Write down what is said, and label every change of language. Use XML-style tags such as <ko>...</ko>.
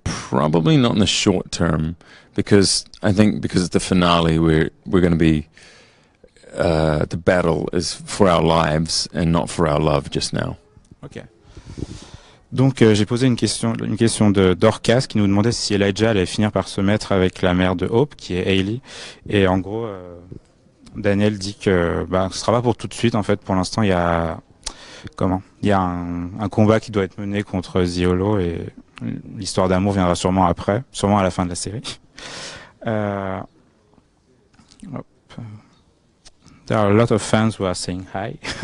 <en>Probably not in the short term, because I think because it's the finale, we're going to be the battle is for our lives and not for our love just now. Ok.</en> <fr>Donc j'ai posé une question de Dorcas qui nous demandait si Elijah allait finir par se mettre avec la mère de Hope, qui est Hailey. Et en gros, Daneil dit que ce sera pas pour tout de suite. En fait, pour l'instant, il y a un combat qui doit être mené contre The Hollow et l'histoire d'amour viendra sûrement après, sûrement à la fin de la série. Hop.</fr> <en>There are a lot of fans who are saying hi.</en>